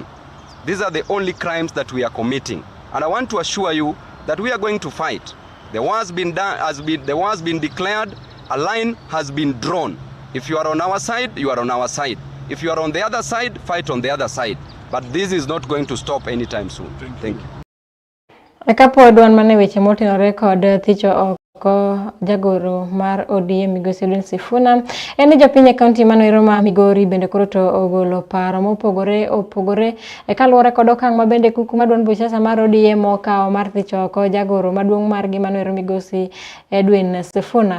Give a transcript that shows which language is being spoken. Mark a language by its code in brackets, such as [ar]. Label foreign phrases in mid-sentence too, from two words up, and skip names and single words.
[en] These are the only crimes that we are committing. And I want to assure you that we are going to fight. The war has been declared, a line has been drawn. If you are on our side, you are on our side. If you are on the other side, fight on the other side. But this is not going to stop anytime soon. Thank you. [luo] Kapod wan mane weche motenore kod thicho ko jagoro mar ODM Migosi Edwin Sifuna en jopiny e kaunti manoero ma Migori bende koro to ogolo paro mopogore e kaluwore kod okang' ma bende kuku maduond bucha mar ODM okawo mar thicho oko jagoro maduong' margi manoero Migosi Edwin Sifuna.